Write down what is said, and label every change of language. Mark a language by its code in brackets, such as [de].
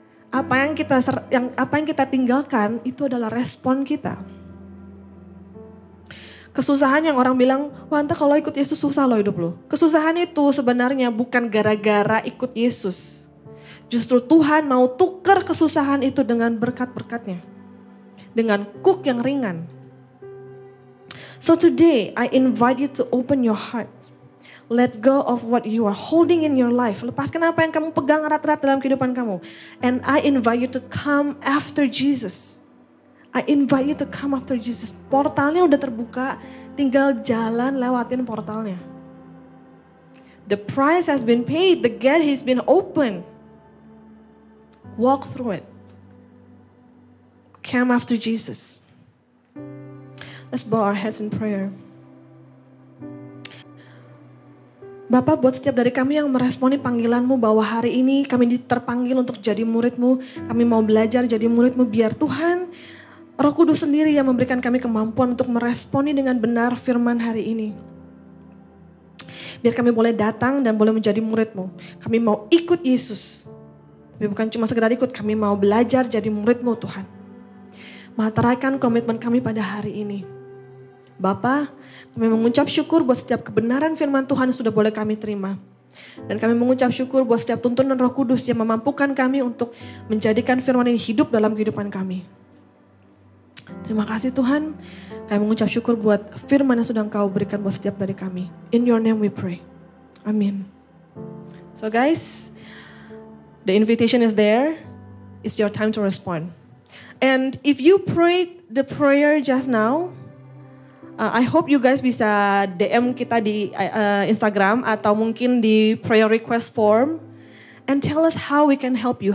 [id] Apa yang kita tinggalkan itu adalah respon kita. Kesusahan yang orang bilang, wah entah kalau ikut Yesus susah loh hidup lo. Kesusahan itu sebenarnya bukan gara-gara ikut Yesus. Justru Tuhan mau tukar kesusahan itu dengan berkat-berkatnya. Dengan kuk yang ringan. [en] So today I invite you to open your heart. Let go of what you are holding in your life. [id] Lepaskan apa yang kamu pegang erat-erat dalam kehidupan kamu. [en] And I invite you to come after Jesus. I invite you to come after Jesus. [id] Portalnya udah terbuka, tinggal jalan lewatin portalnya. [en] The price has been paid, the gate has been opened. Walk through it. Come after Jesus. Let's bow our heads in prayer. [id] Bapak, buat setiap dari kami yang meresponi panggilan-Mu bahwa hari ini kami terpanggil untuk jadi murid-Mu, kami mau belajar jadi murid-Mu, biar Tuhan Roh Kudus sendiri yang memberikan kami kemampuan untuk meresponi dengan benar firman hari ini. Biar kami boleh datang dan boleh menjadi murid-Mu. Kami mau ikut Yesus. Tapi bukan cuma sekedar ikut, kami mau belajar jadi murid-Mu Tuhan. Materaikan komitmen kami pada hari ini. Bapa, kami mengucap syukur buat setiap kebenaran firman Tuhan yang sudah boleh kami terima. Dan kami mengucap syukur buat setiap tuntunan Roh Kudus yang memampukan kami untuk menjadikan firman ini hidup dalam kehidupan kami. Terima kasih Tuhan, kami mengucap syukur buat firman yang sudah Engkau berikan buat setiap dari kami. [en] In your name we pray. Amin. So guys, the invitation is there. It's your time to respond. And if you prayed the prayer just now, I hope you guys [id] bisa DM kita di Instagram atau mungkin di [en] prayer request form and tell us how we can help you.